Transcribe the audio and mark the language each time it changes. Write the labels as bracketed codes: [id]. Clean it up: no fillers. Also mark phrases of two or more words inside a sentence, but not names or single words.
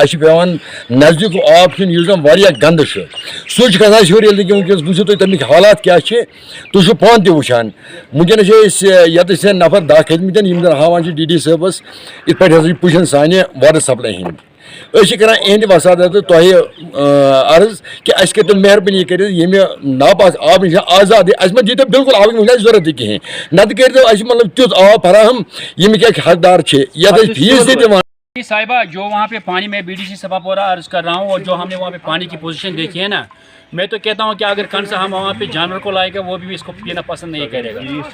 [ks] چھُ پیٚوان نزدیٖک آب چھُنہٕ یُس زن واریاہ گنٛدٕ چھُ سُہ چھُ گژھان ہیوٚر ییٚلہِ نہٕ ونکیٚنس وٕچھِو تُہۍ تمیُک حالات کیاہ چھِ تُہۍ چھِو پانہٕ تہِ وٕچھان ونکیٚنس چھِ أسۍ ییٚتٮ۪تھ نفر 10 کھٔتمٕتۍ یِم زن ہاوان چھِ ڈی ڈی صٲبس یِتھ پٲٹھۍ ہسا چھِ پُشن سانہِ [en] water supply [ks] ہٕنٛدۍ أسۍ چھِ کران اِہنٛدِ وسادت تۄہہِ عرض کہِ اَسہِ کٔرتو مہربٲنی کٔرِتھ ییٚمہِ ناپاک آب نِش آزاد اَسہِ ما دیٖتو بالکل آبٕچ وٕنہِ اَسہِ ضوٚرتھ تہِ کِہینۍ نتہٕ کٔرتو اَسہِ مطلب تیُتھ آب فراہم ییٚمِکۍ اَسہِ حقدار چھِ یتھ أسۍ فیٖس تہِ دِوان [ur] صاحبہ جو وہاں پہ پانی میں بی ڈی سی صفا پورہ عرض کر رہا ہوں اور جو ہم نے وہاں پہ پانی کی پوزیشن دیکھی ہے نا میں تو کہتا ہوں کہ اگر کل سے ہم وہاں پہ جانور کو لائے گا وہ بھی اس کو پینا پسند نہیں کرے گا